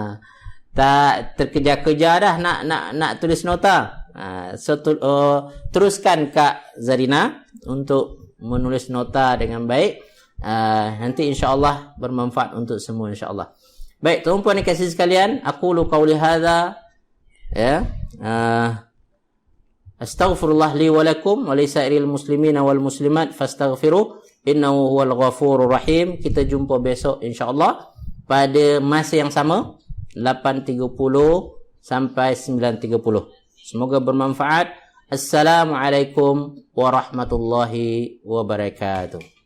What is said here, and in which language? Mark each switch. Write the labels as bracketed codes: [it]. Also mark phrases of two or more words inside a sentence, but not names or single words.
[ms] Tak terkejar-kejar dah nak tulis nota. Teruskan Kak Zarina untuk menulis nota dengan baik. Nanti insya-Allah bermanfaat untuk semua insya-Allah. Baik, tuan-tuan dan kasih sekalian, [ar] أقول قولي هذا [ms] ya. [ar] أستغفر الله لي ولكم ولسائر المسلمين والمسلمات فاستغفروه إنه هو الغفور الرحيم. [ms] Kita jumpa besok insya-Allah pada masa yang sama 8.30 sampai 9.30. Semoga bermanfaat. [ar] السلام عليكم ورحمة الله وبركاته.